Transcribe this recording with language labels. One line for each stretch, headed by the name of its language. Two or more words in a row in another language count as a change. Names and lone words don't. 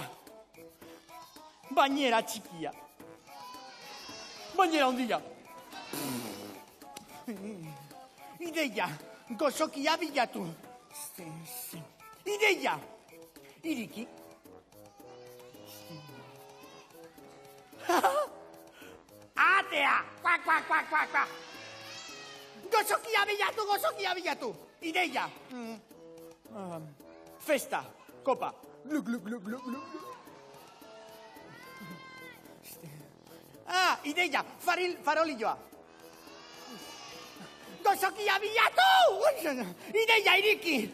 Basque: Bañera txikia. Bañera ondia. Ideia, gozokia bilatu. Ideia, iriki. Atea! Kuak, kuak, kuak, kuak, kuak. Gozokia bilatu. Ideia. Festa, kopa. Gluk, gluk, gluk, gluk, gluk. Ideia, farolilloa. Gozokia bilatu! Ideia, iriki.